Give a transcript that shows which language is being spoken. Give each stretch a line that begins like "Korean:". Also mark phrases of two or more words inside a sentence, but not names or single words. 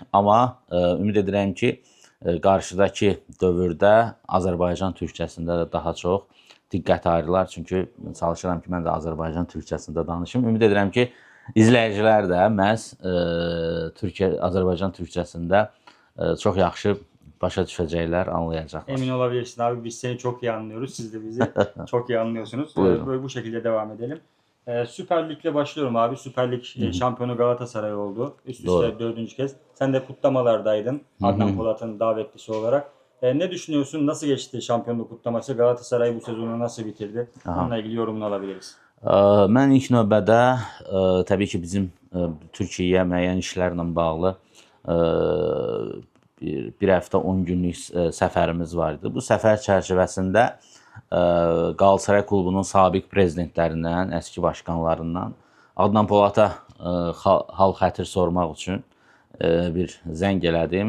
Azerbaijani: Amma ümid edirəm ki, qarşıdakı dövrdə Azərbaycan türkçəsində də daha çox diqqət ayırırlar. Çünki çalışıram ki, mən də Azərbaycan türkçəsində danışım. Ümid edirəm ki, izləyicilər də məhz Azərbaycan türkçəsində çox yaxşı başa düşəcəklər, anlayacaqlar.
Turkish: Emin olabilirsin abi, biz seni çok iyi anlıyoruz. Siz de bizi çok iyi anlıyorsunuz. Böyle bu şekilde devam edelim. Süper Lig'le başlıyorum abi. Süper Lig şampiyonu Galatasaray oldu. Üst üste Doğru. 4. kez. Sen de kutlamalardaydın Adnan Polat'ın davetlisi olarak. Ne düşünüyorsun? Nasıl geçti şampiyonluk kutlaması? Galatasaray bu sezonu nasıl bitirdi? Onunla ilgili yorumunu alabiliriz.
Azerbaijani: Mən ilk növbədə təbii ki, bizim Türkiyəyə müəyyən işlərlə bağlı bir həftə 10 günlük səfərimiz var idi. Bu səfər çərçivəsində Galatasaray klubunun sabiq prezidentlərindən, əski başqanlarından Adnan Polata hal xətir sormaq üçün bir zəng elədim.